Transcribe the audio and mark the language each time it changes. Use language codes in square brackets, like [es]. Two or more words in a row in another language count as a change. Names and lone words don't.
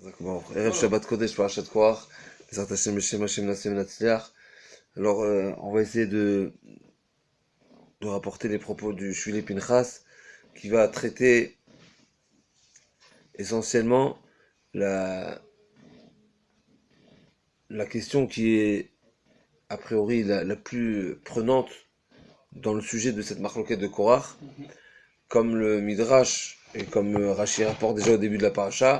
[he] Bon, ערב שבת קודש, פרשת קורח, בעזרת השם בשם השם נעשה ונצליח. [fr] Alors, on va essayer de rapporter les propos du Shvili Pinchas, qui va traiter essentiellement la question qui est a priori la plus prenante dans le sujet de cette marloquette de Korach, comme le Midrash et comme Rashi rapporte déjà au début de la paracha.